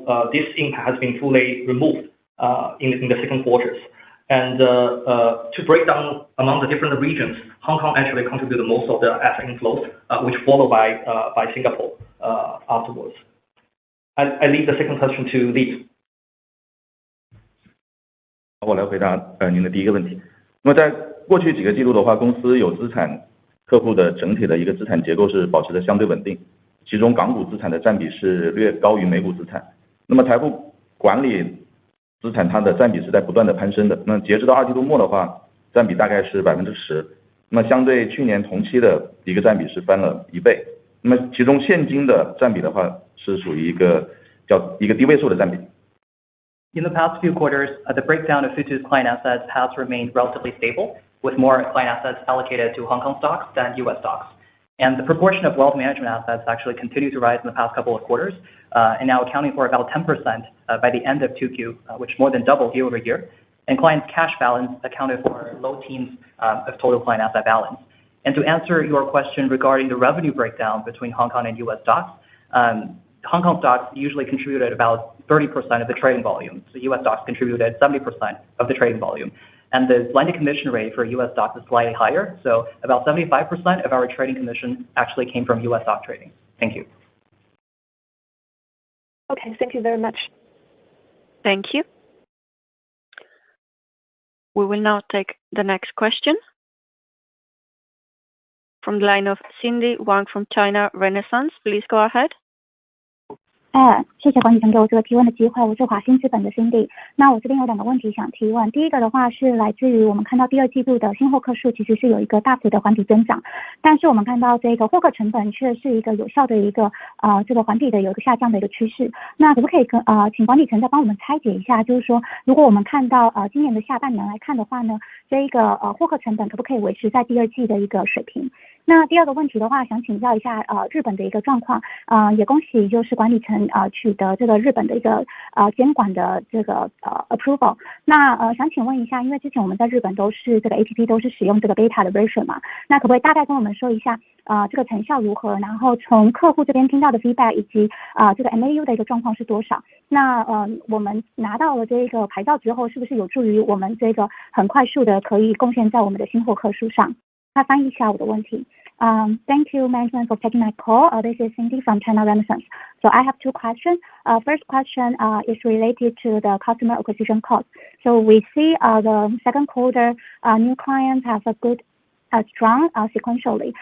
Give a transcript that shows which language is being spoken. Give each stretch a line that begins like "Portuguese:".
English: This impact has been fully removed in the second quarters. And to break down among the different regions, Hong Kong actually contributed most of the asset inflows, which followed by Singapore afterwards. I leave the second question to Li.
Chinese: 我来回答您的第一个问题。那么在过去几个季度的话，公司有资产客户的整体的一个资产结构是保持的相对稳定，其中港股资产的占比是略高于美股资产。那么财富管理资产它的占比是在不断的攀升的。那截止到二季度末的话，占比大概是10%。那么相对去年同期的一个占比是翻了1倍。那么其中现金的占比的话是属于一个低位数的占比。
English: In the past few quarters, the breakdown of Futu's client assets has remained relatively stable, with more client assets allocated to Hong Kong stocks than US stocks. And the proportion of wealth management assets actually continued to rise in the past couple of quarters, and now accounting for about 10% by the end of 2Q, which more than doubled year over year. And clients' cash balance accounted for low teens of total client asset balance. And to answer your question regarding the revenue breakdown between Hong Kong and US stocks, Hong Kong stocks usually contributed about 30% of the trading volume. So US stocks contributed 70% of the trading volume. And the blended commission rate for US stocks is slightly higher. So about 75% of our trading commission actually came from US stock trading. Thank you. Okay, thank you very much. Thank you. We will now take the next question from the line of Cindy Wang from China Renaissance. Please go ahead.
Chinese: 谢谢管理层给我这个提问的机会，我是华兴资本的 Cindy。那我这边有2个问题想提问，第一个的话是来自于我们看到第2季度的新获客数其实是有一个大幅的环比增长，但是我们看到这个获客成本却是一个有效的一个这个环比的有一个下降的一个趋势。那可不可以请管理层再帮我们拆解一下，就是说如果我们看到今年的下半年来看的话呢，这一个获客成本可不可以维持在第2季的一个水平？那第2个问题的话，想请教一下日本的一个状况，也恭喜就是管理层取得这个日本的一个监管的这个approval。那想请问一下，因为之前我们在日本都是这个 APP 都是使用这个 beta 的 version 嘛，那可不可以大概跟我们说一下这个成效如何？然后从客户这边听到的 feedback 以及这个 MAU 的一个状况是多少？那我们拿到了这个牌照之后，是不是有助于我们这个很快速的可以贡献在我们的新获客数上？他翻译一下我的问题。
English: Thank you, management, for taking my call. This is Cindy from China Renaissance. So I have 2 questions. First question is related to the customer acquisition cost. So we see the second quarter new clients have a good strong sequentially.